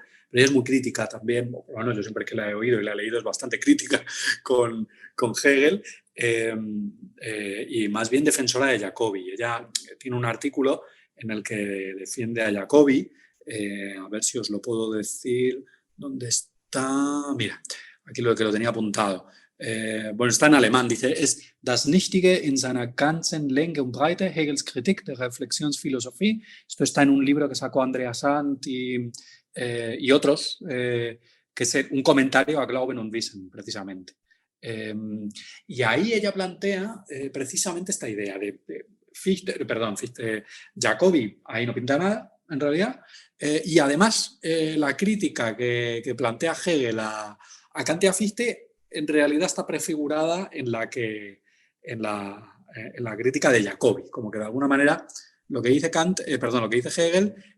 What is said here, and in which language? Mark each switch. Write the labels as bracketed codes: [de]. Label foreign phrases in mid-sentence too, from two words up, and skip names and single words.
[es] Pero ella es muy crítica también, bueno, yo siempre que la he oído y la he leído es bastante crítica con Hegel, y más bien defensora de Jacobi. Ella tiene un artículo en el que defiende a Jacobi, a ver si os lo puedo decir, ¿dónde está? Mira, aquí lo que lo tenía apuntado. Bueno, está en alemán, dice, es das Nichtige in seiner ganzen Länge und Breite, Hegels Kritik der Reflexionsphilosophie. Esto está en un libro que sacó Andreas Sant y otros, que es un comentario a Glauben und Wissen, precisamente. Y ahí ella plantea precisamente esta idea de Jacobi, ahí no pinta nada, en realidad, y además la crítica que plantea Hegel a Kant y a Fichte en realidad está prefigurada en la crítica de Jacobi, como que de alguna manera lo que dice lo que dice Hegel